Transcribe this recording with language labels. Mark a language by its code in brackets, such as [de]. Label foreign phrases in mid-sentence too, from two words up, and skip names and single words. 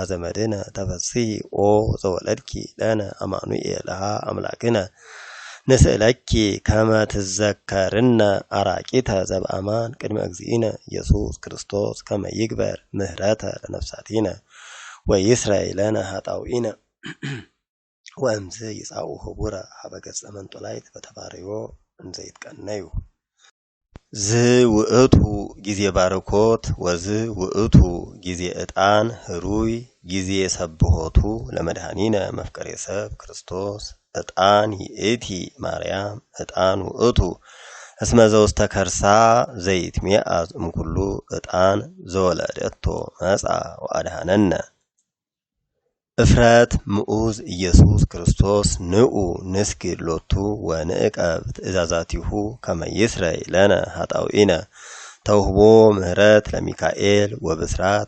[gez] ዘመድነ ተፈስሒ ኦ ዘወለድኪ ለነ አማኑኤል አሐ አምላክነ ንስእለኪ ከመ ትዘከርነ አራቂተ ዘበአማን ቅድመ እግዚእነ ኢየሱስ ክርስቶስ ከመ ይግበር ምህረተ ለነፍሳቲነ ወይስረይ ለነ ኃጣውኢነ ወእምዝ ይጻኡ ህቡረ ሀበ ገጸ መንጦላይት በተባረዮ እንዘ ይትቀነዩ ዝውእቱ ጊዜ ባርኮት ወዝውእቱ ጊዜ ዕጣን ህሩይ ጊዜ ሰብሖቱ ለመድኃኒነ መፍቀሬ ሰብ ክርስቶስ ዕጣን ይእቲ ማርያም ዕጣን ውእቱ እስመ ዘውስተ ከርሳ ዘይትሜአዝ እምኩሉ ዕጣን ዘወለደቶ መጻ ወአድኀነነ እፍረት ምዑዝ ኢየሱስ ክርስቶስ ንዑ ንስግድ ሎቱ ወንዕቀብ ትእዛዛቲሁ ከመ ይስረይ ለነ ኃጣውኢነ ተውህቦ ምህረት ለሚካኤል ወብስራት